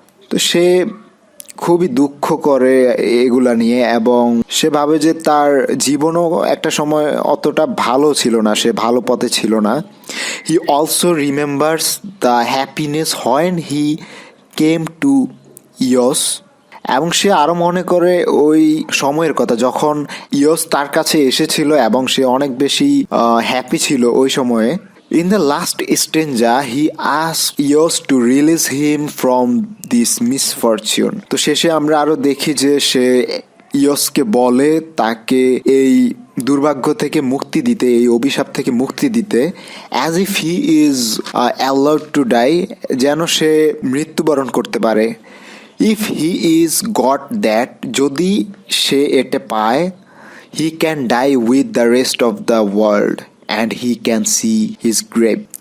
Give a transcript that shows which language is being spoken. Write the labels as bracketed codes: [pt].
[bn] তো সে খুবই দুঃখ করে এগুলা নিয়ে এবং সে ভাবে যে তার জীবনও একটা সময় অতটা ভালো ছিল না, সে ভালো পথে ছিল না। [en] He also remembers the happiness when he came to yours. [bn] এবং সে আরও মনে করে ওই সময়ের কথা যখন ইয়স তার কাছে এসেছিল এবং সে অনেক বেশি হ্যাপি ছিল ওই সময়ে। [en] In the last stanza, he asks Eos to release him from this misfortune. [bn] তো শেষে আমরা আরো দেখি যে সে ইয়সকে বলে তাকে এই দুর্ভাগ্য থেকে মুক্তি দিতে, এই অভিশাপ থেকে মুক্তি দিতে, [en] as if he is allowed to die, [bn] যেন সে মৃত্যুবরণ করতে পারে। [en] if he is got that, [bn] যদি সে এটা পায়, [en] He can die with the rest of the world and he can see his grave.